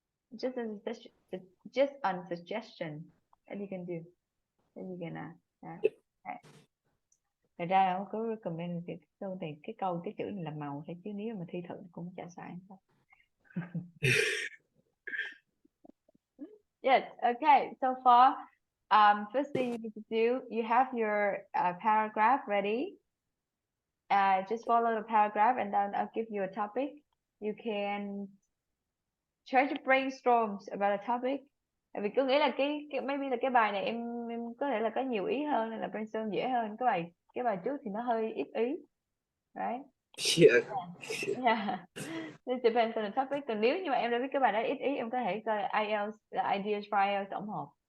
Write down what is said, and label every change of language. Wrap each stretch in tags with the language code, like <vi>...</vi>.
<en>Just a suggestion that you can</en> <vi>do, that you can Thật ra không có recommend cái câu này, cái chữ này là màu thôi, chứ nếu mà thi thử cũng chả sai.</vi> <en>Yes, okay. So far, first thing you need to do, you have your paragraph ready. Just follow the paragraph, and then I'll give you a topic. You can try to brainstorm about a topic.</en> <vi>Vì cứ nghĩ là cái maybe là cái bài này em có thể là có nhiều ý hơn, nên là brainstorm dễ hơn. Cái bài trước thì nó hơi ít ý, right?</vi> <en>Yeah. Yeah. It depends on the topic.</en> <vi>Còn nếu như mà em đã biết cái bài đó ít ý, em có thể coi IELTS, ideas for IELTS tổng hợp.</vi>